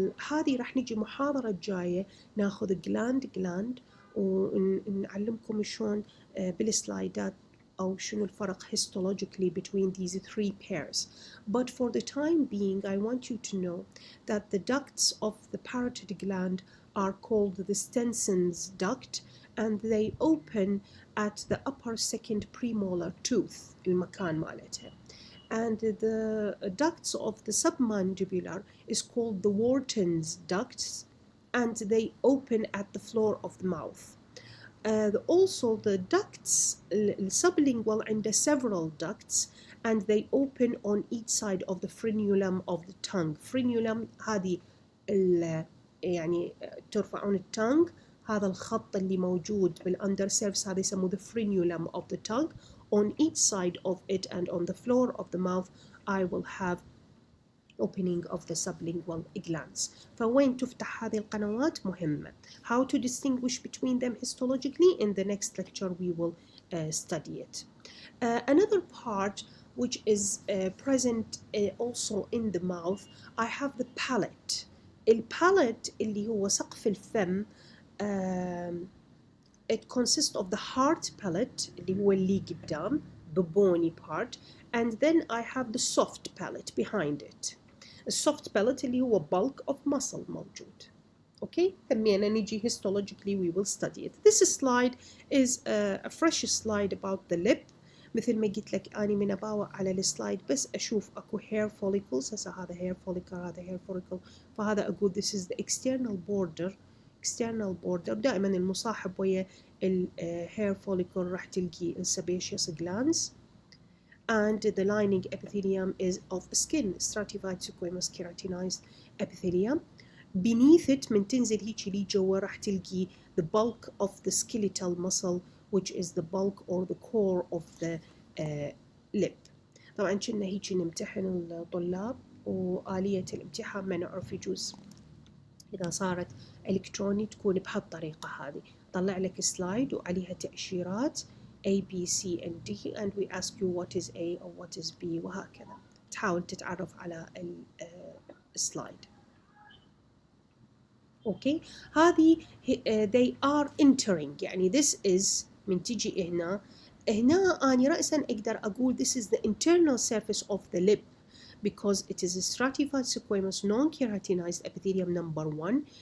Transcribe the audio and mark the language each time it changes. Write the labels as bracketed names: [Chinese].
[Arabic] هذه راح نجي محاضرة الجاية ناخذ gland ونعلمكم شلون بالسلايدات أو شنو الفرق [English] histologically between these three pairs. But for the time being, I want you to know that the ducts of the parotid gland are called the Stenson's duct, and they open at the upper second premolar tooth [Arabic] المكان مالتها. [English] And the ducts of the submandibular is called the Wharton's ducts, and they open at the floor of the mouth. Also the ducts sublingual [Arabic] عند [English] several ducts, and they open on each side of the frenulum of the tongue. [Arabic] Frenulum هذه يعني ترفعون التانج، هذا الخط اللي موجود بالاندر سيرفس هذا يسموه the frenulum of the tongue. [English] On each side of it and on the floor of the mouth I will have opening of the sublingual glands. [Arabic] فوين تفتح هذه القنوات مهمة. [English] How to distinguish between them histologically, in the next lecture we will study it. Another part which is present also in the mouth, I have the palate. البالate [Arabic] اللي هو سقف الفم [English] it consists of the hard palate [Arabic] اللي هو اللي قدام [English] the bony part, and then I have the soft palate behind it. The soft palate [Arabic] اللي هو [English] bulk of muscle [Arabic] موجود. [English] Okay, [Arabic] ثمينا نيجي [English] histologically we will study it. This slide is a fresh slide about the lip. [Arabic] مثل ما قلت لك أنا من أباوع على السلايد بس أشوف أكو hair follicles. هسا هذا hair follicle هذا hair follicle، فهذا أقول [English] this is the external border. [Arabic] دائما المصاحب ويا [English] hair follicle [Arabic] راح تلقي [English] sebaceous glands, and the lining epithelium is of skin, stratified squamous keratinized epithelium. Beneath it [Arabic] من تنزل هيك لي جوا راح تلقي [English] the bulk of the skeletal muscle, which is the bulk or the core of the lip. [Arabic] طبعا كنا هيك نمتحن الطلاب، وآلية الامتحان ما نعرف يجوز إذا صارت إلكتروني تكون بهالطريقة هذه. طلع لك سلايد وعليها تأشيرات [English] A, B, C and D, and we ask you what is A or what is B [Arabic] وهكذا. تحاول تتعرف على السلايد. [English] Okay, [Arabic] هذه [English] they are entering، [Arabic] يعني [English] this is [Arabic] من تجي هنا أنا رأسا أقدر أقول [English] this is the internal surface of the lip, because it is a stratified squamous non-keratinized epithelium number 1.